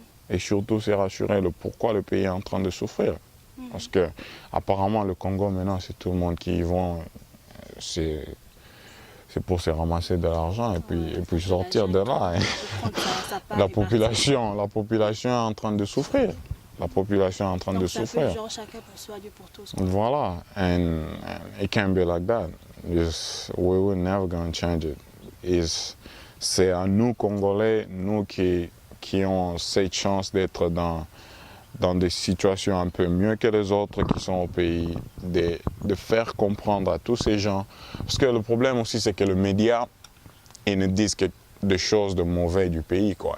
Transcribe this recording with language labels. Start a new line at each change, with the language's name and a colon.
French: Et surtout, c'est rassurer le pourquoi le pays est en train de souffrir. Parce que apparemment, le Congo, maintenant, c'est tout le monde qui y va. C'est pour se ramasser de l'argent et puis sortir de là. La population est en train de souffrir. La population est en train de souffrir. Genre chacun pour soi, Dieu pour tous. Voilà.
English: And it can't be like that. We will never gonna change it.
French: C'est à nous, Congolais, nous qui ont cette chance d'être dans des situations un peu mieux que les autres qui sont au pays, de faire comprendre à tous ces gens. Parce que le problème aussi, c'est que les médias, ils ne disent que des choses de mauvais du pays, quoi.